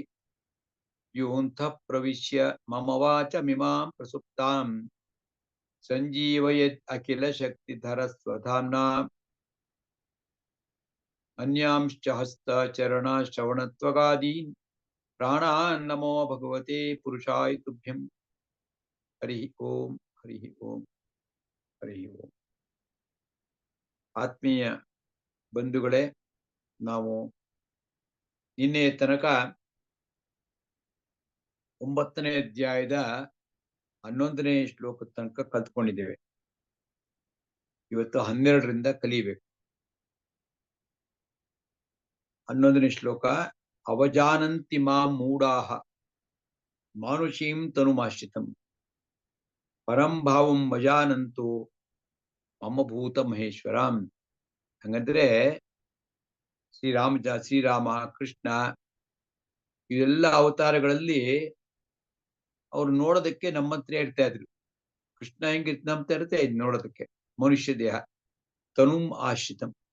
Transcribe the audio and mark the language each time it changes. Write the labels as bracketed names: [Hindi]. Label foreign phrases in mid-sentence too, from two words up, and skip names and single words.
[Sanskrit] योऽन्तः प्रविश्य मम वाचमिमां प्रसुप्तां सञ्जीवयेत् अखिलशक्तिधरस्वधाम्ना अन्यांश्च हस्तचरणश्रवणत्वगादीन् प्राणान् नमो भगवते पुरुषाय तुभ्यं। हरि ओम हरि ओम हरि ओम। [Kannada] ಆತ್ಮೀಯ ಬಂಧುಗಳೇ, ನಾವು ನಿನ್ನೆಯ ತನಕ 9ನೇ ಅಧ್ಯಾಯದ 11ನೇ ಶ್ಲೋಕದ ತನಕ ಕಲ್ತ್ಕೊಂಡಿದ್ದೇವೆ. ಇವತ್ತು 12ರಿಂದ ಕಲಿಬೇಕು. 11ನೇ ಶ್ಲೋಕ, [Sanskrit] ಅವಜಾನಂತಿ ಮಾಂ ಮೂಢಾಃ ಮಾನುಷೀಂ ತನುಮಾಶ್ರಿತಂ ಪರಂ ಭಾವಂ ವಜಾನಂತೋ ಮಮ ಭೂತ ಮಹೇಶ್ವರಂ. [Kannada] ಹಂಗಂದ್ರೆ ಶ್ರೀರಾಮ ಕೃಷ್ಣ ಇವೆಲ್ಲ ಅವತಾರಗಳಲ್ಲಿ ಅವ್ರು ನೋಡೋದಕ್ಕೆ ನಮ್ಮಂತ್ರ ಇರ್ತಾ ಇದ್ರು. ಕೃಷ್ಣ ಹೆಂಗಿರ್ತ ನಂಬ್ತಾ ಇರುತ್ತೆ ಇದು ನೋಡೋದಕ್ಕೆ, ಮನುಷ್ಯ ದೇಹ [Sanskrit] ತನುಂ ಆಶ್ರಿತಂ.